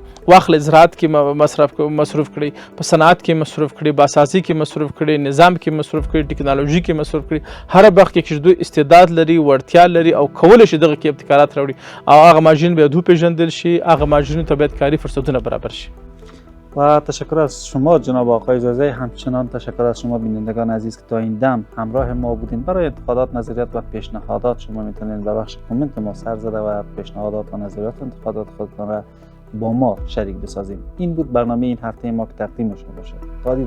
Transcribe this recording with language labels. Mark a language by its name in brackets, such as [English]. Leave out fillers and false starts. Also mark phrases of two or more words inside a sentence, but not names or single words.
[Pashto] واخلې زراعت کې مصروف کړي، په صنعت کې مصروف کړي، باسازي کې مصروف کړي، نظام کې مصروف کړي، ټکنالوژي کې مصروف کړي. هر برخه کې چې دوی استعداد لري، وړتیا لري او کولی شي دغه کې ابتکارات راوړي، او هغه مهاجرین باید وپېژندل شي، هغه مهاجرینو ته باید کاري فرصتونه برابر شي. [Persian] و تشکر از شما جناب آقای زازی. همچنان تشکر از شما بینندگان عزیز که تا این دم همراه ما بودین. برای انتقادات، نظریات و پیشنهادات شما میتونید به بخش کامنت ما سر زده و پیشنهادات و نظریات و انتقادات خودتان را با ما شریک بسازیم. این بود برنامه این هفته ما که تقدیم شما باشه.